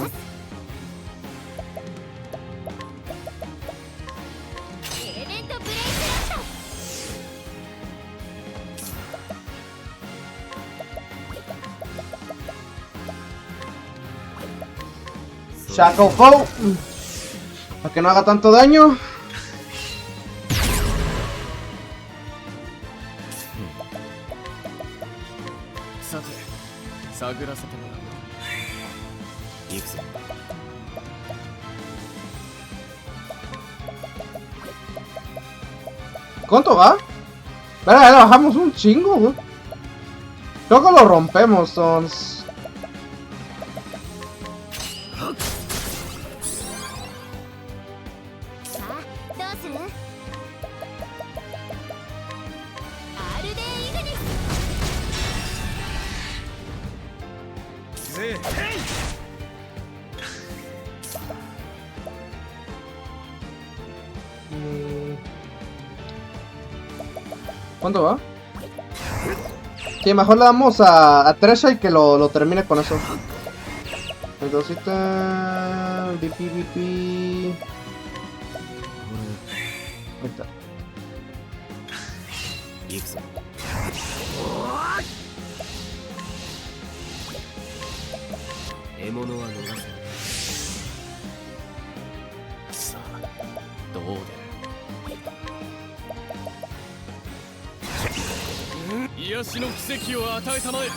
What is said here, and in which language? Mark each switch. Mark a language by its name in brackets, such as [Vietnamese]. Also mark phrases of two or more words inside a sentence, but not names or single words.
[Japanese] エレメントブレイクラッシ [Spanish] Shackle Foe. Para que no haga tanto daño. [Japanese] さて探らせてもらう行くぞ [Spanish] ¿Cuánto va? Espera, le bajamos un chingo, güey. Creo que lo rompemos, Sons. [Japanese] さあ、どうする？アルデイグニス。ぜへい [Spanish] ¿Cuánto va? Sí, mejor le damos a Tresha y que lo termine con eso. Entonces, BP. Ahí está. [Japanese] 行くぞ獲物は逃せさあどう出る癒しの奇跡を与えたまえ